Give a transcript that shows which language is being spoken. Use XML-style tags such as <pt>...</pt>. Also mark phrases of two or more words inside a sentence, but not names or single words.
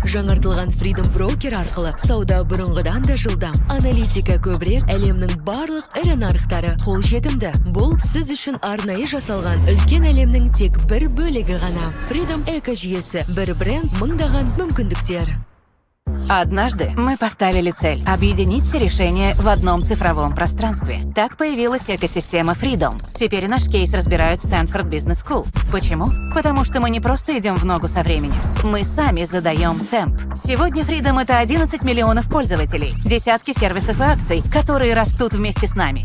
<kk>Жаңартылған Freedom брокер арқылы сауда бұрынғыдан да жылдам. Аналитика көбірек, әлемнің барлық ірі нарықтары қол жетімді. Бұл сіз үшін арнайы жасалған үлкен әлемнің тек бір бөлігі ғана. Freedom эко-жүйесі, бір бренд, мыңдаған мүмкіндіктер.</kk> <ru>Однажды мы поставили цель объединить все решения в одном цифровом пространстве. Так появилась экосистема Freedom. Теперь наш кейс разбирают Stanford Business School. Почему? Потому что мы не просто идем в ногу со временем. Мы сами задаем темп. Сегодня Freedom — это 11 миллионов пользователей, десятки сервисов и акций, которые растут вместе с нами.</ru>